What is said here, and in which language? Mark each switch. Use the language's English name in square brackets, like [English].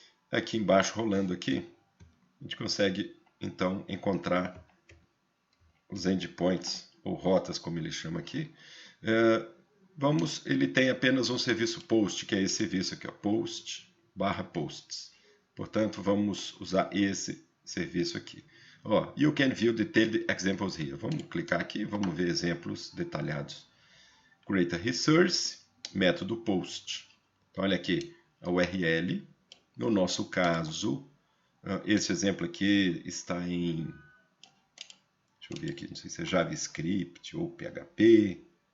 [Portuguese] Aqui embaixo, rolando aqui, a gente consegue então encontrar os endpoints, ou rotas, como ele chama aqui. Ele tem apenas um serviço POST, que é esse serviço aqui, ó, POST/posts. Portanto, vamos usar esse serviço aqui. [English] Ó, you can view detailed examples here. [Portuguese] Vamos clicar aqui, vamos ver exemplos detalhados. [English] Create a resource, [Portuguese] método post. Então, olha aqui, a URL. No nosso caso, esse exemplo aqui está em, deixa eu ver aqui, não sei se é JavaScript ou PHP.